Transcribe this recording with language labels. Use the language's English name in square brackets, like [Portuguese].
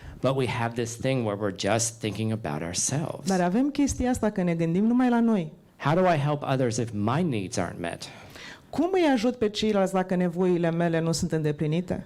[English] But we have this thing where we're just thinking about ourselves. [Romanian] Dar avem chestia asta că ne gândim numai la noi. [English] How do I help others if my needs aren't met? [Romanian] Cum îi ajut pe ceilalți dacă nevoile mele nu sunt îndeplinite?